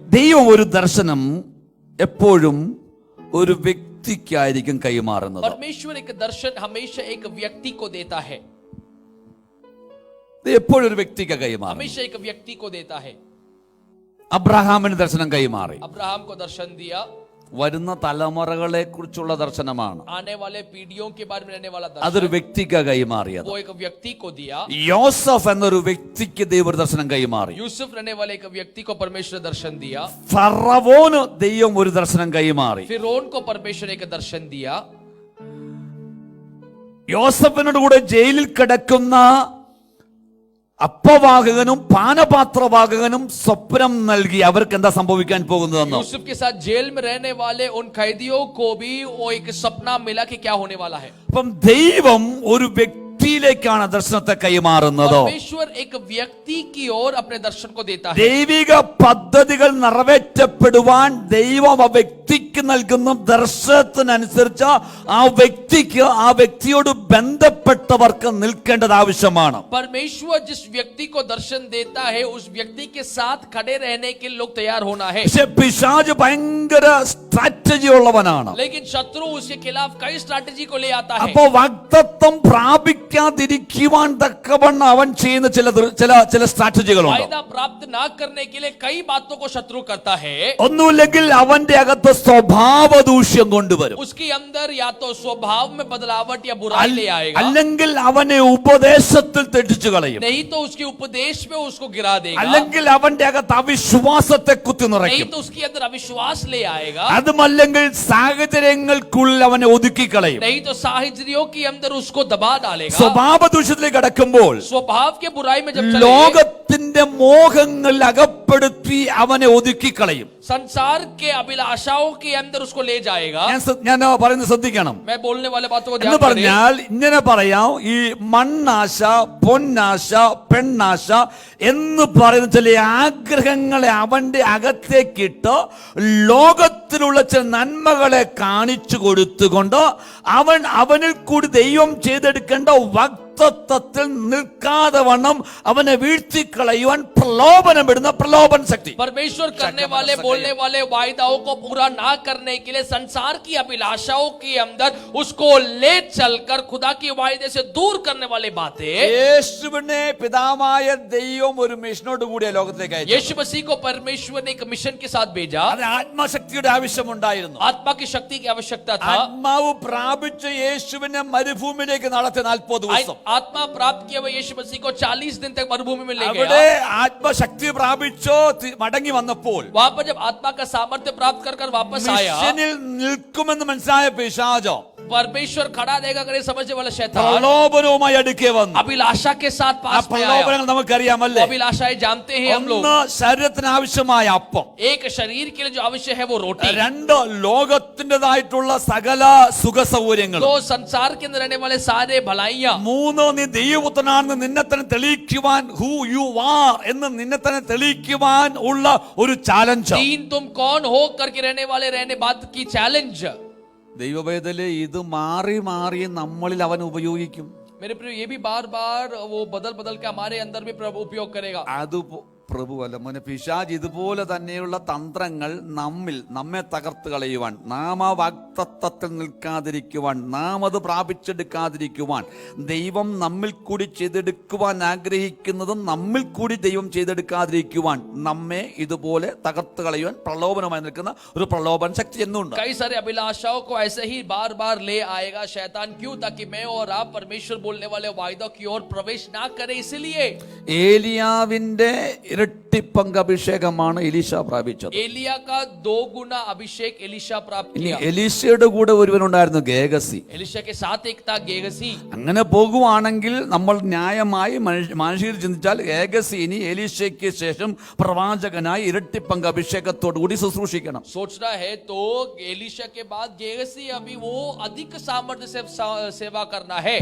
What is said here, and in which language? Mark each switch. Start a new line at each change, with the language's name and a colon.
Malayalam: ദൈവം ഒരു ദർശനം എപ്പോഴും ഒരു വ്യക്തിക്കായിരിക്കും കൈമാറുന്നത്.
Hindi: परमेश्वर एक दर्शन हमेशा एक व्यक्ति को देता है,
Malayalam: ഇത് എപ്പോഴും ഒരു വ്യക്തിക്ക് കൈമാറും.
Hindi: हमेशा एक व्यक्ति को देता है।
Malayalam: അബ്രഹാമിന് ദർശനം കൈമാറി.
Hindi: अब्राहम को दर्शन दिया,
Malayalam: വരുന്ന തലമുറകളെ കുറിച്ചുള്ള ദർശനമാണ്.
Hindi: आने वाले पीढ़ियों के बारे में रहने वाला
Malayalam: അതൊരു
Hindi: दर्शन
Malayalam: വ്യക്തിക്ക് കൈമാറിയത്.
Hindi: वो एक व्यक्ति को दिया।
Malayalam: യോസഫ് എന്നൊരു വ്യക്തിക്ക് ദൈവ ദർശനം കൈമാറി.
Hindi: यूसुफ रहने वाले एक व्यक्ति को परमेश्वर दर्शन दिया।
Malayalam: ഫറവോന് ദൈവം ഒരു ദർശനം കൈമാറി.
Hindi: फिरौन को परमेश्वर एक दर्शन दिया।
Malayalam: യോസഫിനോട് കൂടെ ജയിലിൽ കിടക്കുന്ന അപ്പവാഹകനും പാനപാത്രവാഹകനും സ്വപ്നം നൽകി അവർക്ക് എന്താ സംഭവിക്കാൻ പോകുന്നതെന്ന്.
Hindi: यूसुफ के साथ जेल में रहने वाले उन कैदियों को भी वो एक सपना मिला कि क्या होने वाला है।
Malayalam: അപ്പം ദൈവം ഒരു വ്യക്തി വ്യക്തിയിലേക്കാണ് ദർശനത്തെ കൈമാറുന്നത്.
Hindi: परमेश्वर एक व्यक्ति की ओर अपने दर्शन को देता है.
Malayalam: ദൈവിക പദ്ധതികൾ നിറവേറ്റപ്പെടുവാൻ ദൈവം ആ വ്യക്തിക്ക് നൽകുന്ന ദർശനത്തിനനുസരിച്ച് ആ വ്യക്തിയോട് ബന്ധപ്പെട്ടവർക്ക് നിൽക്കേണ്ടത് ആവശ്യമാണ്.
Hindi: परमेश्वर जिस व्यक्ति को दर्शन देता है उस व्यक्ति के साथ खड़े रहने के लिए लोग तैयार होना है.
Malayalam: പക്ഷെ പിശാച് ഭയങ്കര സ്ട്രാറ്റജി ഉള്ളവനാണ്.
Hindi: लेकिन शत्रु उसके खिलाफ कई स्ट्रैटेजी को ले आता है.
Malayalam: അപ്പോ വാഗ്ദത്തം പ്രാപിക്കാതിരിക്കുവാൻ തക്കവണ്ണം അവൻ ചെയ്യുന്ന ചില സ്ട്രാറ്റജികളുണ്ട്.
Hindi: फायदा प्राप्त ना करने के लिए कई बातों को शत्रु करता है.
Malayalam: ഒന്നുമില്ലെങ്കിൽ അവന്റെ അകത്ത് സ്വഭാവ ദൂഷ്യം കൊണ്ടുവരും.
Hindi: उसके अंदर या तो स्वभाव में बदलावट या बुराई ले आएगा.
Malayalam: അല്ലെങ്കിൽ അവനെ ഉപദേശത്തിൽ തെറ്റിച്ചു കളയും.
Hindi: नहीं तो उसके उपदेश में उसको गिरा देगा.
Malayalam: അല്ലെങ്കിൽ അവന്റെ അകത്ത് അവിശ്വാസത്തെ കുത്തി
Hindi: नहीं
Malayalam: നിറയ്ക്കും.
Hindi: तो उसके अंदर अविश्वास ले आएगा.
Malayalam: അതുമല്ലെങ്കിൽ സാഹചര്യങ്ങൾക്കുള്ളിൽ അവനെ ഒതുക്കി കളയും.
Hindi: नहीं तो साहचर्यों के अंदर उसको दबा डालेगा.
Malayalam: സ്വഭാവ ദൂഷ്യത്തിലേക്ക് കടക്കുമ്പോൾ
Hindi: स्वभाव के बुराई में जब चले
Malayalam: ലോകത്തിന്റെ മോഹങ്ങളിൽ അകപ്പെടുത്തി അവനെ ഒതുക്കി കളയും.
Hindi: संसार के अभिलाषाओं के अंदर उसको ले जाएगा.
Malayalam: ഞാൻ പറയുന്നത് ശ്രദ്ധിക്കണം.
Hindi: मैं बोलने वाले बातों को
Malayalam: എന്ന്
Hindi: ध्यान करें.
Malayalam: പറഞ്ഞാൽ ഇങ്ങനെ പറയാം, ഈ മണ്ണാശ, പൊന്നാശ, പെണ്ണാശ എന്ന് പറയുന്ന ചില ആഗ്രഹങ്ങളെ അവന്റെ അകത്തേക്കിട്ട് ലോകത്തിലുള്ള ചില നന്മകളെ കാണിച്ചു കൊടുത്തുകൊണ്ട് അവനിൽ കൂടി ദൈവം ചെയ്തെടുക്കേണ്ട വാഗ്ദത്തത്തിൽ നിൽക്കാതെ വണ്ണം അവനെ വീഴ്ത്തിക്കളയുവാൻ പ്രലോഭനമിടുന്ന പ്രലോഭന ശക്തി.
Hindi: परमेश्वर करने वाले बोलने वाले वायदाओं को पूरा ना करने के लिए संसार की अभिलाषाओं के अंदर उसको ले चलकर खुदा की वायदे से दूर करने वाली बातें.
Malayalam: യേശുവിനെ പിതാവായ ദൈവം ഒരു മിഷനോട് കൂടിയ ലോകത്തിലേക്ക് അയച്ചു.
Hindi: यीशु मसीह को परमेश्वर ने एक मिशन के साथ भेजा.
Malayalam: അത് ആത്മശക്തിയുടെ ആവശ്യമുണ്ടായിരുന്നു.
Hindi: आत्मा की शक्ति की आवश्यकता था.
Malayalam: ആത്മാവ് പ്രാപിച്ച യേശുവിനെ മരുഭൂമിയിലേക്ക് നടത്തി 40 ദിവസം.
Hindi: आत्मा प्राप्त किया हुआ यीशु मसीह को 40 दिन तक मरुभूमि में ले गया.
Malayalam: അവിടെ ആത്മശക്തി പ്രാപിച്ചോ മടങ്ങി വന്നപ്പോൾ
Hindi: वहां पर जब आत्मा का सामर्थ्य प्राप्त कर वापस आया,
Malayalam: മിഷനിൽ നിൽക്കുമെന്ന് മനസ്സിലായ പിശാചോ
Hindi: परमेश्वर खड़ा देगा करे समझने वाला शैतान
Malayalam: പ്രലോഭനവുമായി അടുക്കെ വന്നു.
Hindi: अभिलाषा के साथ
Malayalam: ആ
Hindi: पास में आया.
Malayalam: പ്രലോഭനങ്ങൾ നമുക്കറിയാമല്ലേ?
Hindi: अभिलाषाएं जानते हैं हम लोग.
Malayalam: ഒന്ന് ശരീരത്തിന് ആവശ്യമായ അപ്പം,
Hindi: एक शरीर के लिए जो आवश्यक है वो रोटी.
Malayalam: രണ്ട് ലോകത്തിൻ്റെതായിട്ടുള്ള സകല സുഖ സൗകര്യങ്ങൾ,
Hindi: दो संसार के अंदर रहने वाले सारे भलाइयां.
Malayalam: മൂന്ന് നീ ദൈവപുത്രനാണെന്ന് നിന്നെ തന്നെ തെളിയിക്കുവാൻ
English: who you are
Malayalam: എന്ന് നിന്നെ തന്നെ തെളിയിക്കുവാൻ ഉള്ള ഒരു ചാലഞ്ച്.
Hindi: तीन तुम कौन हो करके रहने वाले रहने बात की चैलेंज.
Malayalam: ദൈവവേദലെ ഇത് മാറി മാറി നമ്മളിൽ അവൻ ഉപയോഗിക്കും.
Hindi: मेरे प्रिय ये भी बार बार वो बदल बदल के हमारे अंदर भी प्रभु उपयोग करेगा.
Malayalam: അത് പ്രഭുവല്ല മോനെ, പിശാച് ഇതുപോലെ തന്നെയുള്ള തന്ത്രങ്ങൾ നമ്മെ തകർത്ത് കളയുവാൻ, നാം ആ വാഗ്ദത്തത്തിൽ നിൽക്കാതിരിക്കുവാൻ, നാം അത് പ്രാപിച്ചെടുക്കാതിരിക്കുവാൻ, ദൈവം നമ്മിൽ കൂടി ചെയ്തെടുക്കുവാൻ ആഗ്രഹിക്കുന്നതും നമ്മിൽ കൂടി ദൈവം ചെയ്തെടുക്കാതിരിക്കുവാൻ നമ്മെ ഇതുപോലെ തകർത്ത് കളയുവാൻ പ്രലോഭനമായി നിൽക്കുന്ന ഒരു പ്രലോഭന ശക്തി എന്നുണ്ട്.
Hindi: कई सारे अभिलाषाओं को ऐसे ही बार बार ले आएगा शैतान. क्यों? ताकि मैं और आप परमेश्वर बोलने वाले वायदों की ओर प्रवेश ना करें. इसलिए
Malayalam: ഏലിയാവിന്റെ ഇരട്ടിപ്പങ്ക് അഭിഷേകമാണ് എലീശ പ്രാപിച്ചത്.
Hindi: एलिया का 2 गुना अभिषेक एलिशा प्राप्त
Malayalam: ഇനി
Hindi: किया.
Malayalam: എലീശയുടെ കൂടെ ഒരുവനുണ്ടായിരുന്നു ഗേഹസി.
Hindi: एलिशा के साथ एक था गेहसी.
Malayalam: അങ്ങനെ പോകുവാണെങ്കിൽ നമ്മൾ ന്യായമായി മനുഷ്യർ ചിന്തിച്ചാൽ ഗേഹസി ഇനി എലീശയ്ക്ക് ശേഷം പ്രവാചകനായി ഇരട്ടിപ്പങ്ക് അഭിഷേകത്തോടു കൂടി ശുശ്രൂഷിക്കണം.
Hindi: सोचना है तो एलिशा के बाद गेहसी अभी वो अधिक सामर्थ्य से सेवा करना है.